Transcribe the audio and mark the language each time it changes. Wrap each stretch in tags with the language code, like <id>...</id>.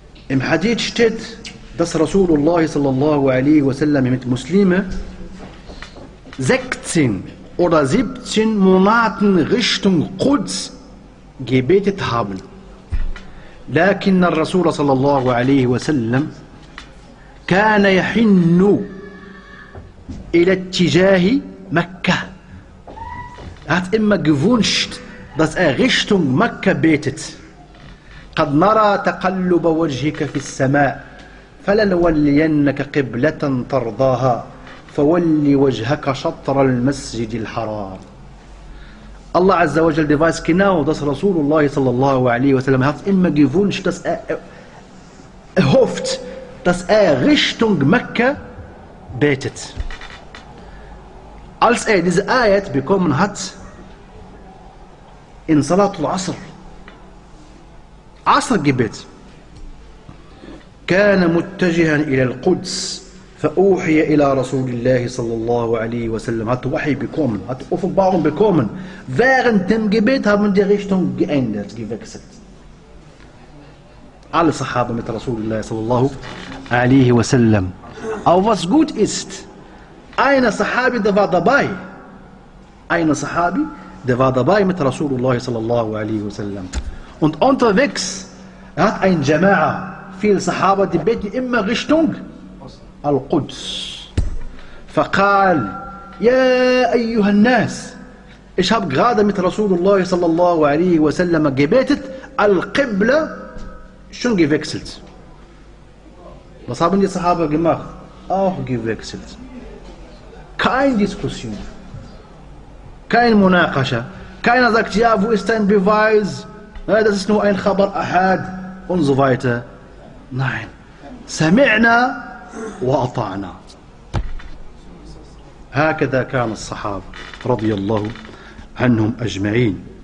<de>im Hadith steht dass</de> <ar>رسول الله صلى الله عليه وسلم</ar> <de>mit Muslime 16 oder 17 Monaten Richtung Quds gebetet haben.</de> <ar>لكن الرسول صلى الله عليه وسلم كان يحن إلى اتجاه مكة.</ar> <de>Hat immer gewünscht, dass Richtung Mekka betet.</de> <ar>قد نرى تقلب وجهك في السماء فلنولينك قبلة ترضاها فولي وجهك شطر المسجد الحرام.</ar> <de>Allah Azza wa Jalla weiß genau, dass Rasulullah sallallahu alaihi wa sallam hat immer gewünscht, dass er hofft, dass er Richtung Mekka betet. Als er diese Ayat bekommen hat, in Salatul Asr, Asr-Gebet,</de> <ar>kana muttajihan ila al-Quds, فأوحي إلى رسول الله صلى الله عليه وسلم</ar> <de>hat Wahi bekommen, hat Offenbarung bekommen. Während dem Gebet haben die Richtung geändert, gewechselt. Alle Sahaba mit</de> <ar>رسول الله صلى الله عليه وسلم.</ar> <de>Aber was gut ist, einer Sahabi, der war dabei. Einer Sahabi, der war dabei mit</de> <ar>رسول الله صلى الله عليه وسلم.</ar> <de>Und unterwegs hat ein Jama'a, viele Sahaba, die beten immer Richtung</de> <ar>القدس فقال يا ايها الناس</ar> <de>ich habe gerade mit Rasulullah sallallahu alaihi wa sallam gebetet al-qibla schon gewechselt. Was haben die Sahaba gemacht? Auch gewechselt. Keine Diskussion, kein Munakasha, keiner sagt ja, wo ist dein Beweis, das ist nur ein Khabar Ahad und so weiter. Nein,</de> <ar>sami'na وأطعنا. هكذا كان الصحابة رضي الله عنهم أجمعين.</ar>